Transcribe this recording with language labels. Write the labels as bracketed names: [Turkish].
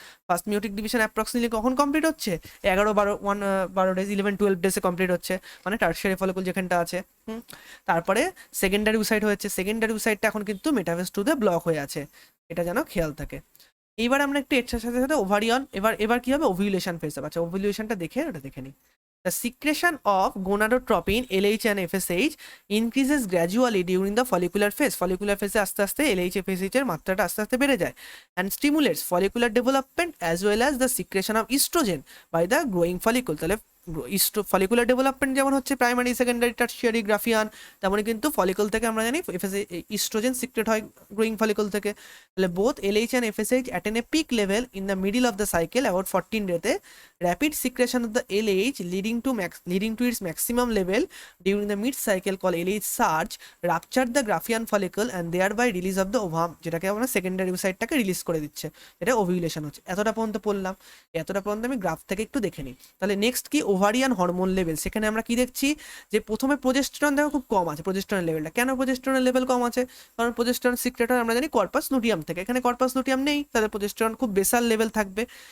[Bangla] First মিওটিক division approximately কখন complete হচ্ছে, 11-12 days, 11-12 ডেজে complete হচ্ছে, মানে টার্সিয়ারি ফলিকুল যেখানটা আছে। তারপরে সেকেন্ডারি উসাইড হয়েছে, সেকেন্ডারি উসাইডটা এখন কিন্তু মেটাফেজ 2-তে ব্লক হয়ে আছে, এটা যেন খেয়াল থাকে। এইবার আমরা একটু এর সাথে সাথে ওভারিয়ন, এবার কি হবে ওভিউলেশন ফেজ হবে। আচ্ছা ওভিউলেশনটা ওটা দেখে নিই। [English] The secretion of gonadotropin, LH and FSH increases gradually during the follicular phase. Follicular phase [Bangla] আস্তে আস্তে LH FSH এর মাত্রাটা আস্তে আস্তে বেড়ে যায় [English] and stimulates follicular development as well as the secretion of estrogen by the growing follicle. [Bangla] তাহলে follicular development যেমন হচ্ছে প্রাইমারি, সেকেন্ডারি, টার্সিয়ারি, গ্রাফিয়ান, তেমনই কিন্তু ফলিকল থেকে আমরা জানি ইস্ট্রোজেন সিক্রেট হয় গ্রোয়িং ফলিকল থেকে। [English] তাহলে both LH and FSH attain a peak level in the middle of the cycle about 14 ডেতে। Rapid secretion of the LH leading to its maximum level during the mid cycle called LH surge rupture the Graafian follicle and thereby release of the ovum, [Bangla] যেটাকে আমরা secondary সাইডটাকে release করে দিচ্ছে, এটা ovulation হচ্ছে। এতটা পর্যন্ত পড়লাম, এতটা পর্যন্ত আমি গ্রাফ থেকে একটু দেখে নিই। তাহলে নেক্সট কি ওভারিয়ান হরমোন লেভেল, সেখানে আমরা কি দেখছি যে প্রথমে প্রোজেস্টেরন দেখো খুব কম আছে, প্রোজেস্টেরন লেভেলটা কেন, প্রোজেস্টেরনের লেভেল কম আছে কারণ প্রোজেস্টেরন সিক্রেট হয় আমরা জানি কর্পাস লুটিয়াম থেকে, এখানে কর্পাস লুটিয়াম নেই, তাদের প্রোজেস্টেরন খুব বেসাল লেভেল থাকবে।